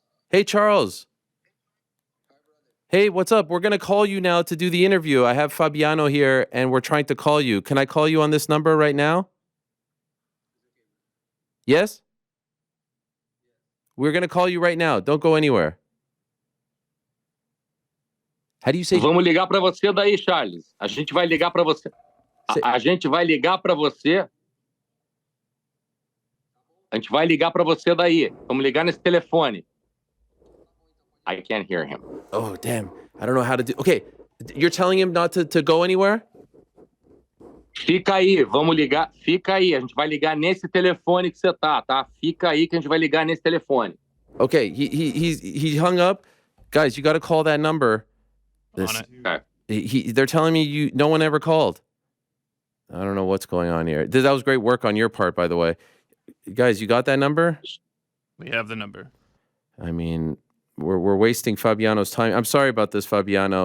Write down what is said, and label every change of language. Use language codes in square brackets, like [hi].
[en] Hey, Charles. Hey, what's up? We're going to call you now to do the interview. I have Fabiano here, and we're trying to call you. Can I call you on this number right now? Yes? We're going to call you right now. Don't go anywhere. How do you say? [pt] Vamos ligar para você daí, Charles. A gente vai ligar para você. A gente vai ligar para você. A gente vai ligar para você daí. Vamos ligar nesse telefone. [en] I can't hear him. Oh, damn. I don't know how to do. Okay, you're telling him not to go anywhere? [pt] Fica aí, vamos ligar. Fica aí, a gente vai ligar nesse telefone que você tá? Fica aí que a gente vai ligar nesse telefone. [en] Okay, he hung up. Guys, you got to call that number. They're telling me no one ever called. I don't know what's going on here. That was great work on your part, by the way. Guys, you got that number? We have the number. I mean, we're wasting Fabiano's time. I'm sorry about this, Fabiano.